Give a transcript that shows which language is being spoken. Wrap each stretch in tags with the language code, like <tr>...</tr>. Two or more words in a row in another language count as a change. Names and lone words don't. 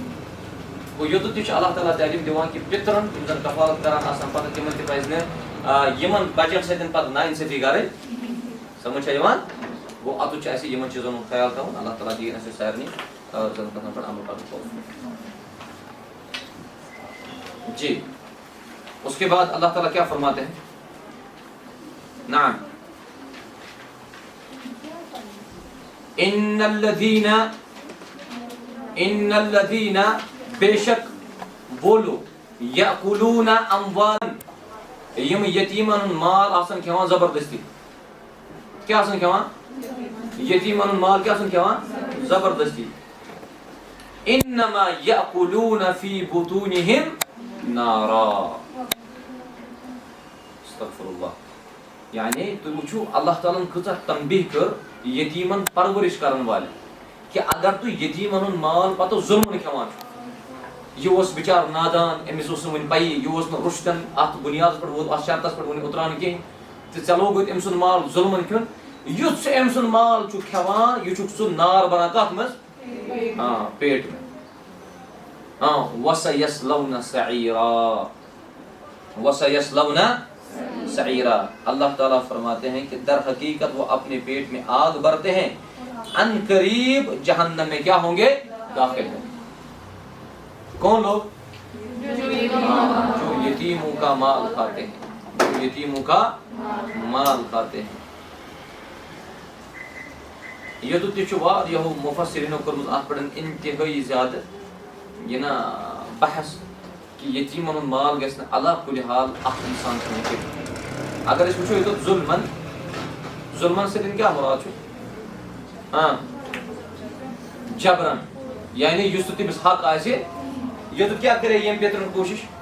<ks>گوٚو یوٚتتھ تہِ چھُ اللہ تعالیٰ تعلیٖم دِوان کہِ پِترن یِم زن کفالت کران آسان پتہٕ تِمن تہِ پزِ نہٕ یِمن بچن سۭتۍ پتہٕ نااِنصٲفی کرٕنۍ. سمجھ چھا یِوان؟ گوٚو اتُتھ چھُ اسہِ یِمن چیٖزن ہُنٛد خیال تھاوُن. اللہ تعالیٰ دِیِن اسہِ سارنٕے زن کتھن پٮ۪ٹھ عمل کرنُک توفیٖق.</ks> <ur>جی اس کے بعد اللہ تعالیٰ کیا فرماتے ہیں؟</ur> <ar>نعم ان الذین</ar> <ur>بے شک وہ لوگ</ur> <ar>یأکلون اموال</ar> <ks>یم یتیمن مال آسن کھیوان زبردستی. کیا آسن کھیوان؟ یتیمن مال کیا آسن کھیوان؟ زبردستی.</ks> <ar>انما یأکلون فی بطونہم نارا. استغفر اللہ.</ar> <ks>یعنی تُہۍ وٕچھِو اللہ تعالیٰ کۭژاہ تنبیہ کٔر یتیمن پرورش کرن والٮ۪ن کہ اگر تُہۍ یتیمن ہُنٛد مال پتہٕ ظُلمن کھٮ۪وان چھُ, یہِ اوس بِچار نادان, أمِس اوس نہٕ وُنہِ پیی, یہِ اوس نہٕ رُشتن اتھ بُنیادس پٮ۪ٹھ ووت, اتھ شرطس پٮ۪ٹھ وُنہِ اُتران کِہینۍ تہٕ ژےٚ لوگُتھ أمۍ سُنٛد مال ظُلمن کھیوٚن. یُتھ سُہ أمۍ سُنٛد مال چھُ کھٮ۪وان یہِ چھُکھ ژٕ نار بنان کتھ منٛز؟</ks> <ur>پیٹ میں.</ur> <ar>وَسَيَصْلَوْنَ سَعِيرًا وَسَيَصْلَوْنَ سَعِيرًا</ar> <ur>اللہ تعالیٰ فرماتے ہیں کہ در حقیقت وہ اپنے پیٹ میں آگ بھرتے ہیں، ان قریب جہنم میں کیا ہوں گے؟ داخل ہوں گے۔ کون لوگ؟ جو یتیموں کا مال کھاتے ہیں، جو یتیموں کا مال کھاتے ہیں۔ یہ تو</ur> <ks>تیچو واریاہ مفسرینو کرمز ات پڑھن انتہائی زیادہ یہ نا بحث کہ یتیمن ہند مال گژھِ نہٕ علا کُلہِ حال اکھ انسان چھُ ہیٚکہِ اگر أسۍ وٕچھو ییٚتیُک ظُلمن سۭتۍ کیٛاہ مُراد چھُ؟ جبرن، یعنی یُس تہِ تٔمِس حق آسہِ ییٚتیُک کیٛاہ کرے ییٚمۍ پیترن کوٗشش؟</ks>